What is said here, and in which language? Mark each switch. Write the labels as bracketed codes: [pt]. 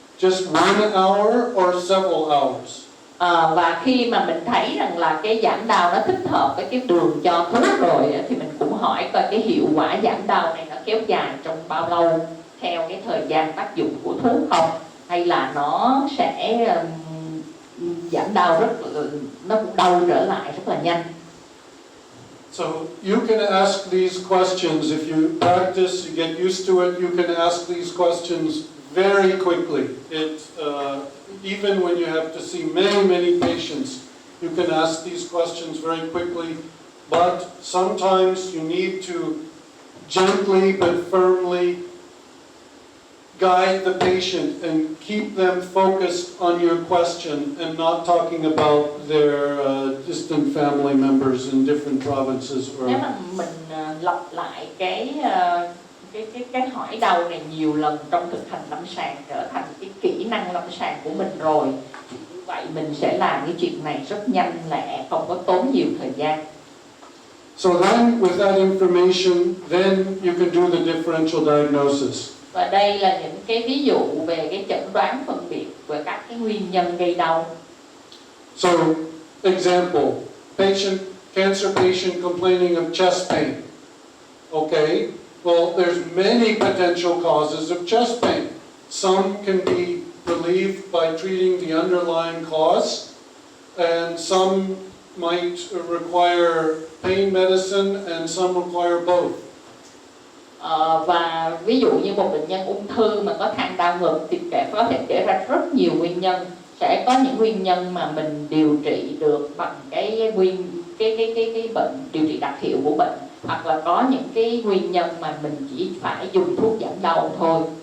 [en] Just 1 hour or several hours? [vi] Và khi mà mình thấy rằng là cái giảm đau nó thích hợp với cái đường cho thuốc rồi thì mình cũng hỏi coi cái hiệu quả giảm đau này nó kéo dài trong bao lâu theo cái thời gian tác dụng của thuốc không, hay là nó sẽ giảm đau nó cũng đau trở lại rất là nhanh. [en] So you can ask these questions. If you practice, you get used to it, you can ask these questions very quickly. Even when you have to see many, many patients, you can ask these questions very quickly. But sometimes you need to gently but firmly guide the patient and keep them focused on your question and not talking about their distant family members in different provinces. [vi] Nếu mà mình lặp lại cái hỏi đầu này nhiều lần trong thực hành lâm sàng trở thành cái kỹ năng lâm sàng của mình rồi, thì như vậy mình sẽ làm cái chuyện này rất nhanh lẹ, không có tốn nhiều thời gian. [en] So then, with that information, then you can do the differential diagnosis. [vi] Và đây là những cái ví dụ về cái chẩn đoán phân biệt về các cái nguyên nhân gây đau. [en] So, example, cancer patient complaining of chest pain. Okay, well, there's many potential causes of chest pain. Some can be relieved by treating the underlying cause, and some might require pain medicine, and some require both. [vi] Và ví dụ như một bệnh nhân ung thư mà có than đau ngực thì có thể kể ra rất nhiều nguyên nhân. Sẽ có những nguyên nhân mà mình điều trị được bằng cái bệnh điều trị đặc hiệu của bệnh, hoặc là có những cái nguyên nhân mà mình chỉ phải dùng thuốc giảm đau thôi.